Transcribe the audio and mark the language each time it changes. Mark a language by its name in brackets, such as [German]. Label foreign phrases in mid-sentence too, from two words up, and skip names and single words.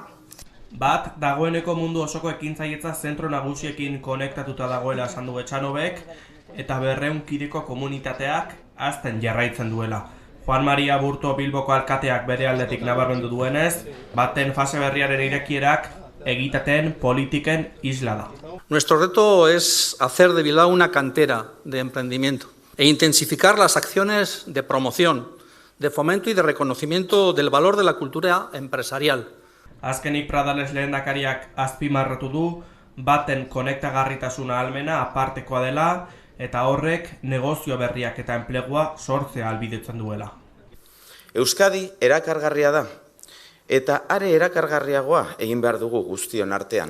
[Basque] Bat, dagoeneko mundu osoko ekintzailetza zentro nagusiekin konektatuta dagoela esan du Etxanobek eta 200 kideko komunitateak hazten jarraitzen duela. Juan Maria Aburto Bilboko alkateak bere aldetik nabarmendu duenez, baten fase berriaren irekierak egitaten politiken isla da. [Spanish] Nuestro reto es hacer de Bilbao una cantera de emprendimiento e intensificar las acciones de promoción, de fomento y de reconocimiento del valor de la cultura empresarial. [Basque] Azkenik Pradales lehendakariak azpimarratu du, baten konektagarritasuna ahalmena apartekoa dela, eta horrek negozio berriak eta enplegua sortzea ahalbidetzen duela. Euskadi erakargarria da, eta are erakargarriagoa egin behar dugu guztion artean.